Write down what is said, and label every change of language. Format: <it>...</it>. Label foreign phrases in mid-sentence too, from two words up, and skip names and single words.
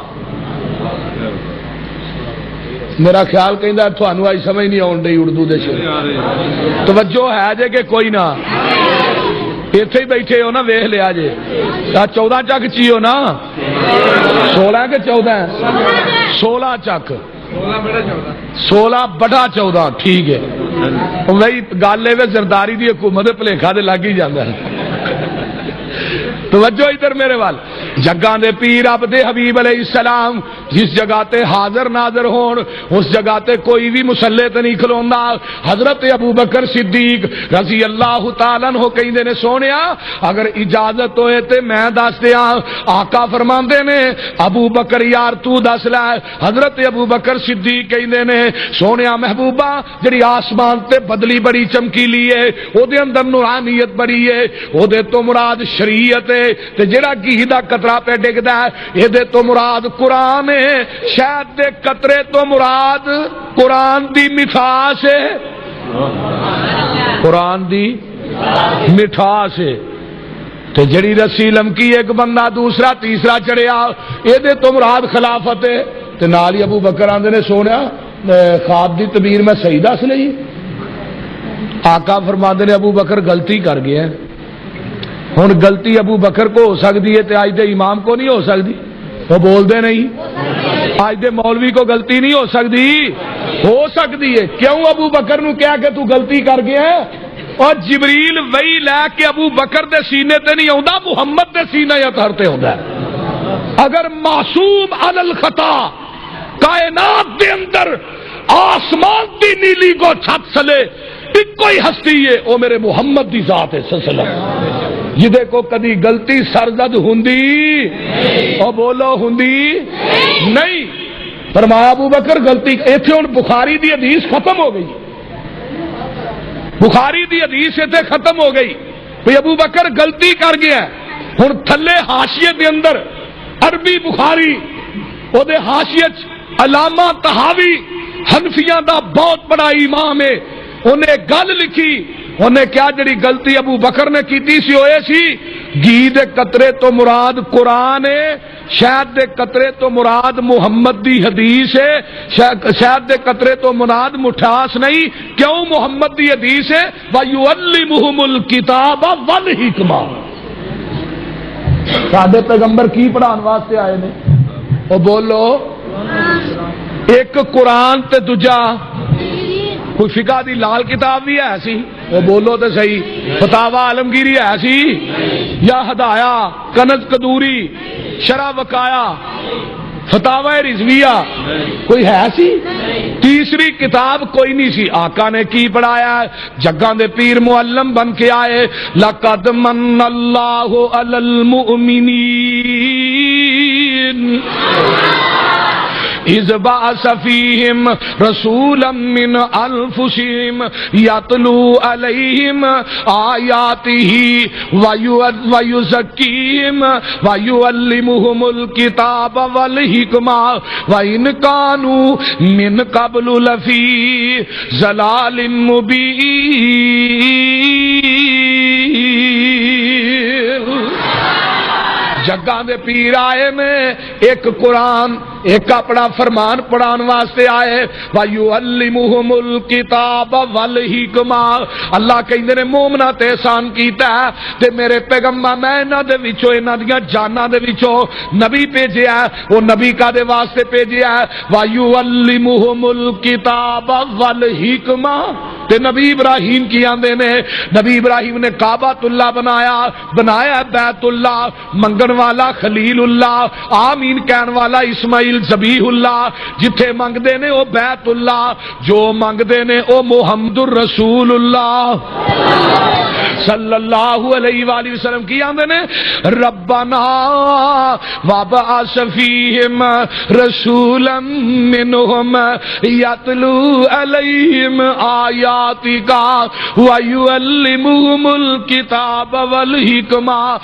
<pa>میرا خیال کہندا تھانوں آئی سمجھ نہیں آن ڈئی اردو دے شعر توجہ ہے جے کہ کوئی نہ ایتھے ہی بیٹھے ہو نا ویکھ لیا جے 14 چک چی ہو نا 16 کہ 14 16 چک 16 بڑا 14 ٹھیک ہے وہی گل ہے زرداری دی حکومت بھلیکھا دے لگ ہی جاندا ہے توجہ ادھر میرے وال جگہ دے پیر عبد حبیب</pa> <ar>علیہ السلام</ar> <pa>جس جگہ تے حاضر ناظر ہون اس جگہ تے کوئی بھی مسلے تے نہیں کھلوندا حضرت ابو بکر صدیق</pa> <ar>رضی اللہ تعالیٰ عنہ</ar> <pa>کہندے نے سونیا اگر اجازت ہوئے تے میں دس دیاں آقا فرماندے نے ابو بکر یار تو دس لے حضرت ابو بکر صدیق کہندے نے سونیا محبوبہ جڑی آسمان تے بدلی بڑی چمکیلی ہے او دے اندر نورانیت بڑی ہے او دے تو مراد شریعت ہے تے جڑا گھی دا قطرہ پہ ڈگدا ہے اے دے تو مراد قرآن ہے شاید دے قطرے تو مراد قرآن دی مٹھاس ہے قرآن دی مٹھاس ہے تے جڑی رسی لمکی ایک بندہ دوسرا تیسرا چڑھیا اے دے تو مراد خلافت ہے تے نال ہی ابو بکر آندے نے سونیا خواب دی تعبیر میں صحیح دس لئی آقا فرماندے نے ابو بکر غلطی کر گیا ہن غلطی ابو بکر کو ہو سکتی ہے تے آج دے امام کو نہیں ہو سکتی وہ بول دے نہیں آج دے مولوی کو غلطی نہیں ہو سکتی ہے کیوں ابو بکر نو کہا کہ تو غلطی کر گیا ہے اور جبریل وہی لے کے ابو بکر دے سینے تے نہیں آندا محمد دے سینے اطہر تے ہوندا ہے اگر</pa> <ar>معصوم علی الخطا</ar> <pa>کائنات دے اندر آسمان دی نیلی کو چھت سلے ایک کوئی ہستی ہے وہ میرے محمد دی ذات ہے</pa> <ar>صلی اللہ علیہ وسلم</ar> <pa>جدے کو کدی غلطی سرزد ہوندی او بولو ہوندی نہیں فرمایا ابو بکر غلطی ایتھے ہن بخاری دی حدیث ختم ہو گئی بخاری دی حدیث ایتھے ختم ہو گئی بھئی ابو بکر غلطی کر گیا ہن تھلے حاشیے دے اندر عربی بخاری او دے حاشیے علامہ طحاوی حنفیاں دا بہت بڑا امام ہے انہیں گل لکھی انہیں کیا جڑی غلطی ابو بکر نے کیتی سی ہوئے سی گھی دے قطرے تو مراد قرآن ہے شہد دے قطرے تو مراد محمد دی حدیث ہے شہد دے قطرے تو مراد مٹھاس نہیں کیوں محمد دی حدیث ہے</pa> <ar>وَيُعَلِّمُهُمُ الْكِتَابَ وَالْحِکْمَةَ</ar> <pa>سادے پیغمبر کی پڑھان واسطے آئے نے وہ بولو ایک قرآن تے دوجا کوئی فقہ دی لال کتاب بھی ہے سی وہ بولو تے صحیح فتاوی عالمگیری ہے سی یا ہدایا کنز قدوری شرح وقایا فتاوی رضویہ کوئی ہے سی تیسری کتاب کوئی نہیں سی آقا نے کی پڑھایا جگہ دے پیر معلم بن کے آئے</pa> <ar>لقد من اللہ علی المؤمنین اذ بعث فیہم رسولا من انفسہم یتلو علیہم آیاتہ ویزکیہم ویعلمہم الکتاب والحکمہ وإن کانوا من قبل لفی ضلال</ar> <pa>مبین جگہ دے پیر آئے میں ایک قرآن ایک اپنا فرمان پڑھان واسطے آئے</pa> <ar>وَيُعَلِّمُهُمُ الْكِتَابَ وَالْحِکْمَةَ</ar> <pa>اللہ کہندے نے مومنا تے احسان کیتا ہے تے میرے پیغمبر میں انہاں دے وچوں انہاں دیاں جاناں دے وچوں نبی بھیجیا ہے وہ نبی کا دے واسطے بھیجیا ہے</pa> <ar>وَيُعَلِّمُهُمُ الْكِتَابَ وَالْحِکْمَةَ</ar> <pa>تے نبی ابراہیم کی آندے نے نبی ابراہیم نے کعبۃ اللہ بنایا بیت اللہ منگن والا خلیل اللہ آمین کہن والا اسماعیل ذبیح اللہ جتھے منگدے نے او بیت اللہ جو منگدے نے او محمد الرسول اللہ</pa> <ar>صلی اللہ علیہ وآلہ وسلم</ar> <pa>کی آندے نے</pa> <ar>ربنا وابعث فیہم رسولا منہم یتلو علیہم آیاتک ویعلمہم الکتاب والحکمہ</ar>